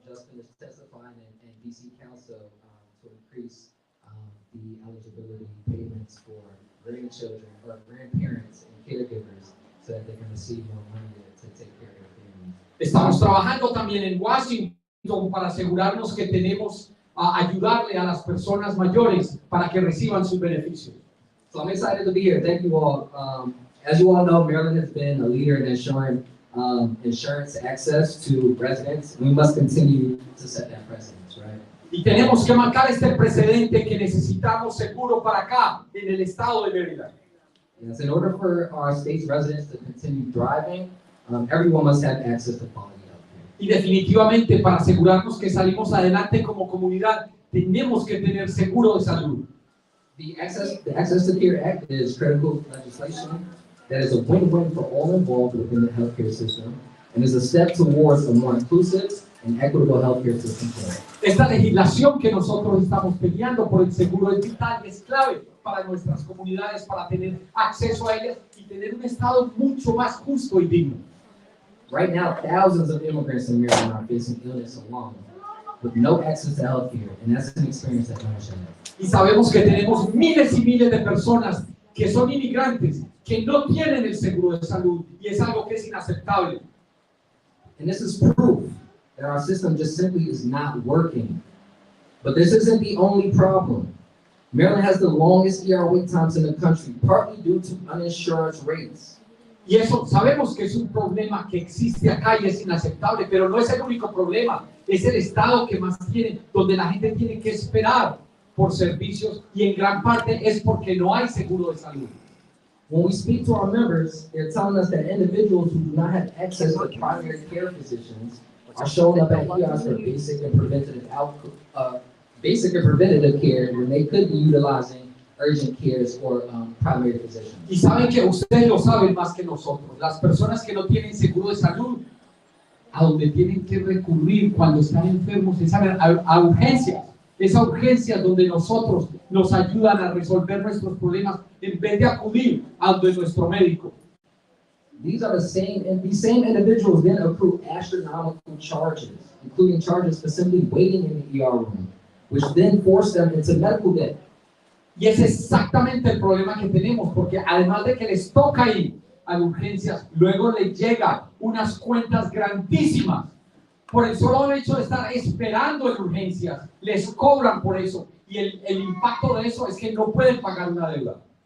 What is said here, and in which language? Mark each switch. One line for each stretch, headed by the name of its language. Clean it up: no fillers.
English: Just finished testifying in DC Council to increase the eligibility payments for grandchildren or grandparents and caregivers so that they can receive more money to take care of their families.
Spanish: Estamos trabajando también en Washington para asegurarnos que tenemos a ayudarle a las personas mayores para que reciban sus beneficios.
English: So I'm excited to be here. Thank you all. As you all know, Maryland has been a leader in ensuring insurance access to residents. We must continue to set that precedent, right?
Spanish: Y tenemos que marcar este precedente que necesitamos seguro para acá, en el estado de Maryland.
English: Yes, in order for our state's residents to continue thriving, everyone must have access to quality health care.
Spanish: Y definitivamente para asegurarnos que salimos adelante como comunidad, tenemos que tener seguro de salud.
English: The Access to Care Act is critical legislation that is a win-win for all involved within the healthcare system and is a step towards a more inclusive and equitable healthcare system.
Spanish: Esta legislación que nosotros estamos peleando por el seguro es vital y es clave para nuestras comunidades, para tener acceso a ellas y tener un estado mucho más justo y digno.
English: Right now, thousands of immigrants in Maryland are facing illness alone with no access to healthcare, and that's an experience that no one should have.
Spanish: Y sabemos que tenemos miles y miles de personas que son inmigrantes, que no tienen el seguro de salud, y es algo que es inaceptable.
English: And this is proof that our system just simply is not working. But this isn't the only problem. Maryland has the longest ER wait times in the country, partly due to uninsurance rates.
Spanish: Y eso sabemos que es un problema que existe acá y es inaceptable, pero no es el único problema. Es el estado que más tiene, donde la gente tiene que esperar por servicios y en gran parte es porque no hay seguro de salud.
English: When we speak to our members, they're telling us that individuals who do not have access to primary care physicians are showing up at ERs for basic and preventative care when they could be utilizing urgent cares or primary physicians.
Spanish: Y saben que ustedes lo saben más que nosotros. Las personas que no tienen seguro de salud, a donde tienen que recurrir cuando están enfermos es a urgencias. Esa urgencia donde nosotros nos ayudan a resolver nuestros problemas en vez de acudir a donde nuestro médico.
English: These same individuals then accrue astronomical charges, including charges for simply waiting in the ER room, which then force them into medical debt.
Spanish: Y es exactamente el problema que tenemos, porque además de que les toca ir a urgencias, luego les llega unas cuentas grandísimas. Por el solo hecho de estar esperando en urgencias, les cobran por eso. Y el impacto de eso es que no pueden pagar una deuda.